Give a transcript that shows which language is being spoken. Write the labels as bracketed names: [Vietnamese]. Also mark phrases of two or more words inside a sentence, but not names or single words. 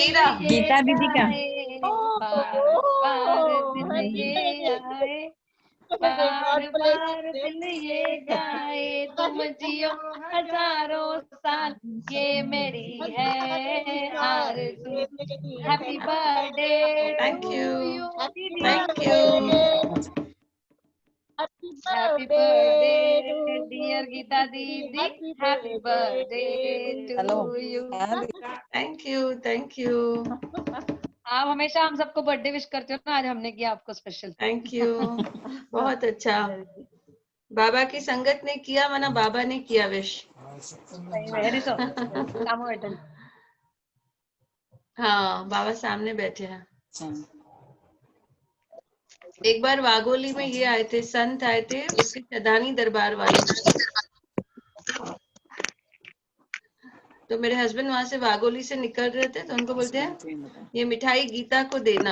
[Hindi] मेरा। ये गीता दीदी का। आए ओह, बार दिन [English] हैप्पी [Hindi] ये [English] बर्थडे। [Hindi] आए [English] गॉड [Hindi] बार [English] ब्लेस [Hindi] बार [English] यू। [Hindi] दिल ये गाए तुम जियो हजारों साल ये मेरी है आरज़ू [English] happy birthday थैंक टू यू यू दीदी thank you. हैप्पी हैप्पी birthday to बर्थडे यू। डियर [Hindi] गीता दीदी [English] हैप्पी happy birthday हेलो to you thank you thank you [Hindi] आप हमेशा हम सबको [English] birthday wish [Hindi] करते हो ना, आज हमने किया आपको स्पेशल। [English] thank you. [Hindi] बहुत अच्छा। बाबा की संगत ने किया माना बाबा ने किया विश। [Sindhi] सही में ॾिसो साम्हूं वेठल [Hindi] हाँ बाबा सामने बैठे हैं। एक बार वागोली में ये आए थे, संत आए थे, उसके चदानी दरबार वाले। तो मेरे हस्बैंड वहां से वागोली से निकल रहे थे तो उनको बोलते हैं ये मिठाई गीता को देना।